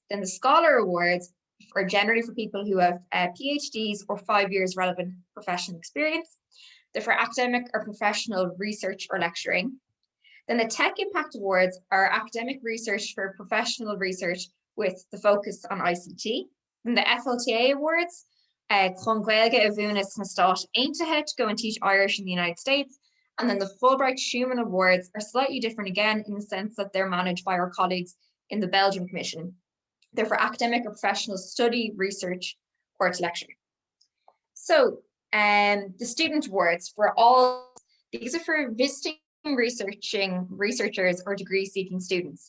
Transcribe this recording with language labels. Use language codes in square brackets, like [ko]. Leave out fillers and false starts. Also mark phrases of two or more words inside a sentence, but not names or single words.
[en] Then the Scholar Awards are generally for people who have PhDs or 5 years relevant professional experience. They're for academic or professional research or lecturing. Then the Tech Impact Awards are academic research for professional research with the focus on ICT. And the FLTA Awards, [ga] chun Gaeilge a bhunas na stát aontaithe [en] to go and teach Irish in the United States. And then the Fulbright Schumann Awards are slightly different again in the sense that they're managed by our colleagues in the Belgian Commission. They're for academic or professional study, research, or to lecture. So the Student Awards these are for visiting researchers or degree-seeking students.